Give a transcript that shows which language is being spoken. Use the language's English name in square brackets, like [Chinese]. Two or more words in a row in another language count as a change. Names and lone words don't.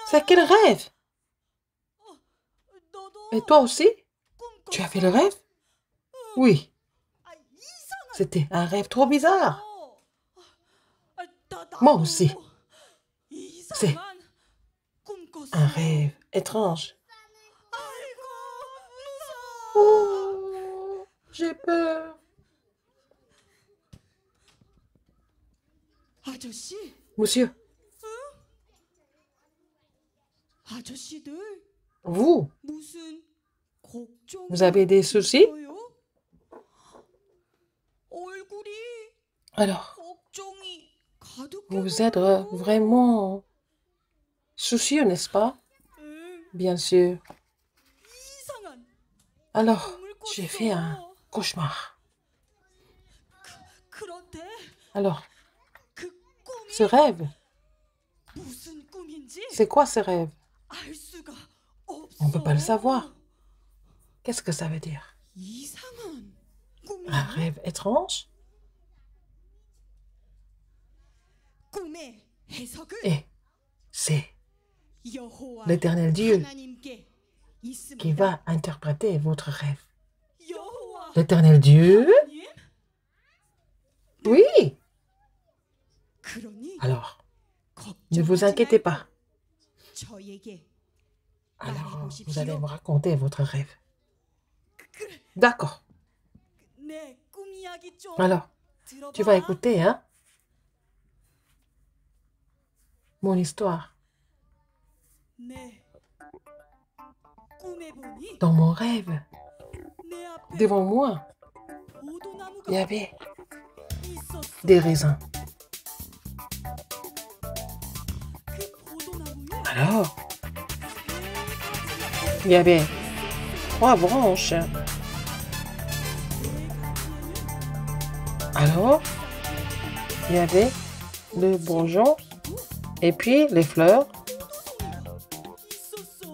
[French] c'est quel rêve? [Korean] 너도 [French] Et toi aussi? [Korean] 꿈 [French] Tu as fait le rêve? Oui, [Korean] 아, 이상한. [French] c'était un rêve trop bizarre. Moi aussi. C'est [Korean] 이상한 꿈 꿨어. [French] un rêve étrange. [Korean] 아이고 무서워. [French] Oh, j'ai peur. [Korean] 아저씨, [French] Monsieur, [Korean] 아저씨들 [French] vous, [Korean] 무슨 걱정? [French] vous avez des soucis? [Korean] 얼굴이 [French] Alors, [Korean] 걱정이 가득해. [French] vous êtes vraiment soucieux, n'est-ce pas? [Korean] 응, [French] Bien sûr. [Korean] 이상한 [French] Alors, [Korean] 꿈을 [French] j'ai fait un [Korean] 꿨어. [French] cauchemar. [Korean] 그런데 [French] Alors, [Korean] 그 꿈이 [French] ce rêve, [Korean] 무슨 꿈인지 [French] c'est quoi ce rêve? [Korean] 알 수가 없어. [French] On ne peut pas le savoir. Qu'est-ce que ça veut dire? [Korean] 이상한 [French] Un [Korean] 꿈이야. [French] rêve étrange? [Korean] 꿈의 해석은 [French] Et c'est [Korean] 여호와 [French] l'Éternel Dieu [Korean] 하나님께 있습니다. [French] qui va interpréter votre rêve. [Korean] 여호와 [French] L'Éternel Dieu? [Korean] 하나님? [French] Oui. [Korean] 그러니 [French] Alors, ne vous [Korean] 걱정하지 [French] inquiétez [Korean] 말고 [French] pas. [Korean] 저에게 [French] Alors, vous [Korean] 말해보십시오. [French] allez me raconter votre rêve. D'accord. [Korean] 내 꿈 이야기 좀 [French] Alors, [Korean] 들어봐. [French] tu vas écouter, hein? Mon histoire. [Korean] 내 꿈에 보니 [French] Dans mon rêve, [Korean] 내 앞에 [French] devant moi, [Korean] 포도나무가 [French] il y avait [Korean] 있었어. [French] des raisins. [Korean] 그 포도나무에 [French] Alors, il y avait 3 branches. Alors, il y avait le bourgeon et puis les fleurs. [Korean] 있었어.